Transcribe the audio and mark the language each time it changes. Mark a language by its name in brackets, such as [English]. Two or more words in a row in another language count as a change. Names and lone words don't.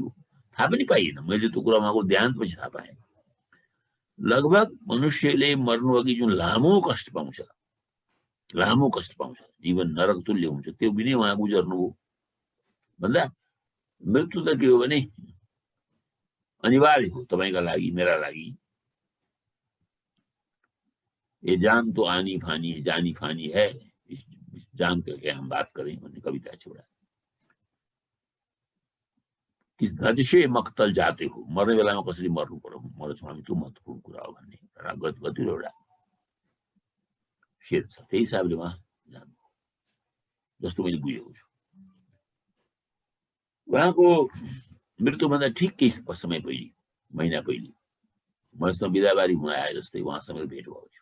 [Nepali] थाहा पनि पाइएन, मैले त्यो कुरा उहाँको देहान्तपछि थाहा पाएँ। लगभग मनुष्यले मर्नु अघि जुन लामो कष्ट पाउँछ, जीवन नरक तुल्य हुन्छ, त्यो पनि उहाँ गुजर्नु हो भन्दा मृत्यु त के हो भने अनिवार्य हो तपाईँका लागि, मेरा लागि। [Hindi] ये जान तो आनी फानी है, जानी फानी है, इस जान करके हम बात करें [Nepali] भन्ने कविता [Hindi] छोड़ा। किस गति से मक्तल जाते हो, [Nepali] मर्ने बेलामा कसरी मर्नु पर्यो, मर्छु हामी, त्यो महत्त्वपूर्ण कुरा हो भन्ने गतिलो एउटा शेर छ। त्यही हिसाबले उहाँ जानु जस्तो मैले बुझेको छु। उहाँको मृत्युभन्दा ठिक केही समय पहिले, महिना पहिले मसँग बिदाबारी हुन आए जस्तै उहाँसँग भेट भएको थियो।